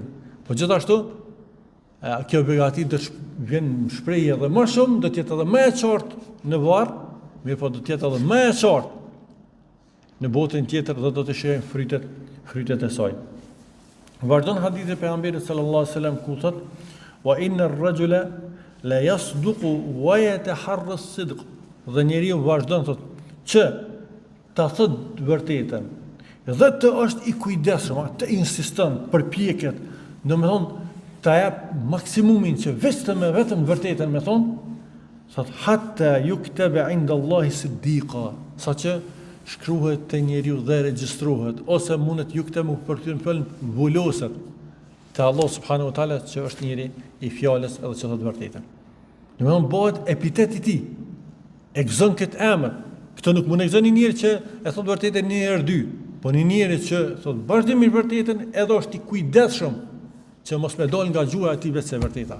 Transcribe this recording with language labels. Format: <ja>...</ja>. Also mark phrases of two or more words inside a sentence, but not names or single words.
<sq>Po gjithashtu kjo begati do të vjen shprehje edhe më shumë, do të jetë edhe më e qartë në varr, mirë po do të jetë edhe më e qartë në botën tjetër dhe do të shohim frytet e saj. Vazhdon hadithi e pejgamberit</sq> <ar>صلى الله عليه وسلم</ar> <sq>ku thot</sq> <ar>وإن الرجل ليصدق ويتحرى الصدق.</ar> <sq>Dhe njeriu vazhdon thot që ta thot vërtetën dhe të është i kujdesshëm, të insiston, përpjeket, domethënë ta jap maksimumin që vetëm vërtetën me thon, thot</sq> <ar>حتى يكتب عند الله صديقا,</ar> <sq>saqë shkruhet te njeriu dhe regjistrohet ose mundet yuktamu për të thënë vuloset te Allah</sq> <ar>سبحانه وتعالى</ar> <sq>që është njeri i fjalës edhe që thot vërtetën. Domethënë bëhet epitet i tij. E gëzon këtë emër, Këtë nuk mund të gëzon një njeri që e thot vërtetën një herë dy, po një njeri që thot vazhdimisht vërtetën, edhe është i kujdesshëm që mos me dal nga gjuha e tij vetë se vërteta.</sq>